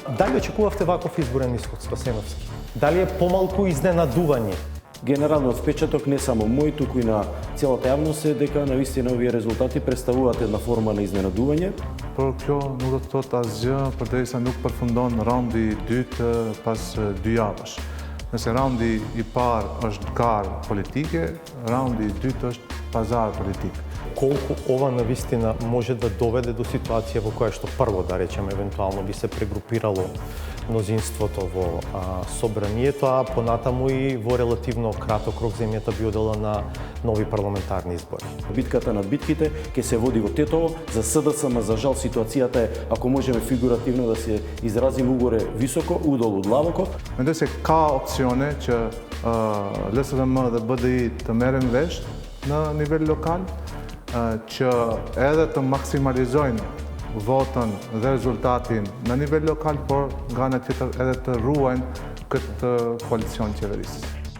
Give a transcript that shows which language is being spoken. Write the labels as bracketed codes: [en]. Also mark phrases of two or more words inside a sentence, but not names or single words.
[mk] Дали очекувавте ваков изборен исход, Спасеновски? Дали е помалку изненадување? Генералниот впечаток не само мој, туку и на целата јавност е дека навистина овие резултати представуваат една форма на изненадување. [sq] Por kjo nuk do të thotë asgjë përderisa nuk përfundon raundi i dytë pas 2 javësh. Nëse raundi i parë është garë politike, raundi i dytë është pazar politik. [mk] Колку ова навистина може да доведе до ситуација во која што прво, да речеме, евентуално би се прегрупирало мнозинството во собранието, а понатаму и во релативно краток рок земјата би одела на нови парламентарни избори. Битката над битките ќе се води во Тетово. За СДСМ, за жал, ситуацијата е, ако можеме фигуративно да се изразиме, угоре високо, удолу длабоко. [sq] Mendoj se ka opsione që LSDM dhe BDI të merren vesh në nivel lokal, që edhe të maksimalizojnë votën dhe rezultatin në nivel lokal, por nga ana tjetër edhe të ruajnë këtë koalicion qeverisës.